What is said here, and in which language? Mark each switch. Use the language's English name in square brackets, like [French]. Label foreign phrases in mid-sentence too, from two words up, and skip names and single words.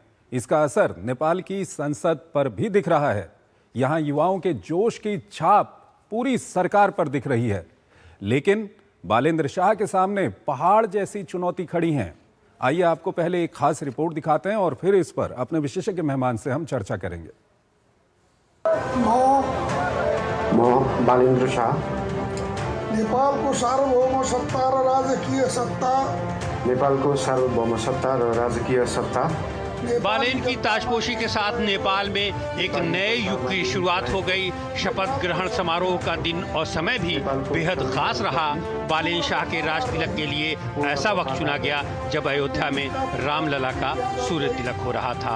[Hindi] इसका असर नेपाल की संसद पर भी दिख रहा है। यहां युवाओं के जोश की छाप पूरी सरकार पर दिख रही है, लेकिन बालेंद्र शाह के सामने पहाड़ जैसी चुनौती खड़ी हैं। आइए आपको पहले एक खास रिपोर्ट दिखाते हैं और फिर इस पर अपने विशेषज्ञ मेहमान से हम चर्चा करेंगे। [Nepali] म बालेंद्र शाह नेपालको सार्वभौम सत्ता र राजकीय सत्ता नेपालको सार्वभौम सत्ता र राजकीय सत्ता [Hindi] बालेन की ताजपोशी के साथ नेपाल में एक नए युग की शुरुआत हो गई। शपथ ग्रहण समारोह का दिन और समय भी बेहद खास रहा। बालेन शाह के राज तिलक के लिए ऐसा वक्त चुना गया जब अयोध्या में रामलला का सूर्य तिलक हो रहा था।